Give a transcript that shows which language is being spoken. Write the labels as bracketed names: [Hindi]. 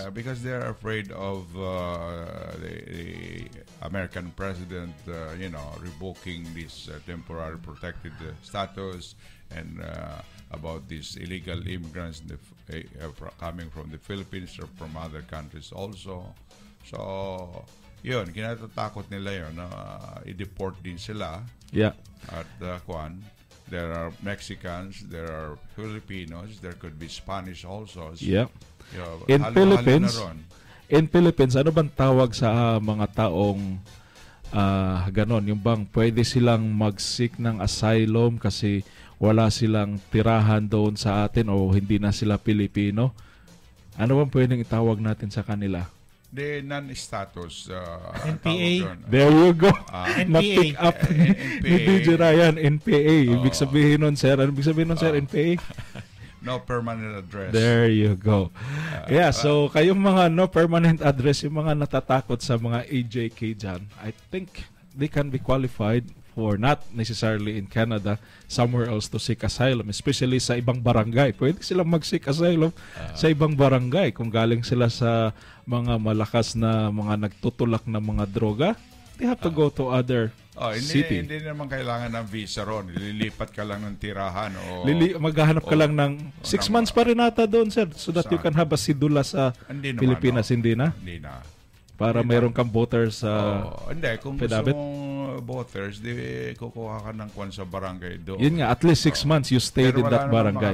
[English] Yeah, because they're afraid of the American president, revoking this temporary protected status, and about these illegal immigrants coming from the Philippines or from other countries also. [Filipino] So, yun, kinatatakot nila yun na i-deport din sila. [English] Yeah. At there are Mexicans, there are Filipinos, there could be Spanish also. So, yeah. [Filipino] In Philippines, ano bang tawag sa mga taong ganon? Yung bang pwede silang mag-seek ng asylum kasi wala silang tirahan doon sa atin o hindi na sila Pilipino, ano bang pwedeng itawag natin sa kanila? [English] The non-status. NPA. There you go. NPA. [Filipino] Na-pick up ni DJ Ryan, NPA. Ibig sabihin nun, sir. Ano ibig sabihin nun, sir, NPA? [English] No permanent address. There you go. So [Filipino] kayong mga [English] no permanent address, [Filipino] yung mga natatakot sa mga AJK dyan, [English] I think they can be qualified for not necessarily in Canada, somewhere else to seek asylum, especially [Filipino] sa ibang barangay. Pwede silang mag-seek asylum sa ibang barangay kung galing sila sa mga malakas na mga nagtutulak na mga droga. [English] They have to go to other city. [Filipino] Hindi naman kailangan ng visa ron. Lilipat ka lang ng tirahan. Maghahanap ka lang ng 6 months pa rin ata doon, sir, [English] so that you can have [Filipino] a sidula sa Pilipinas. Hindi na? Hindi na. Para mayroon kang voters sa hindi, kung gusto Pedabit? mong voters, di kukuha ka ng kwan sa barangay doon. Yun nga, [English] at least 6 months you stayed in that barangay.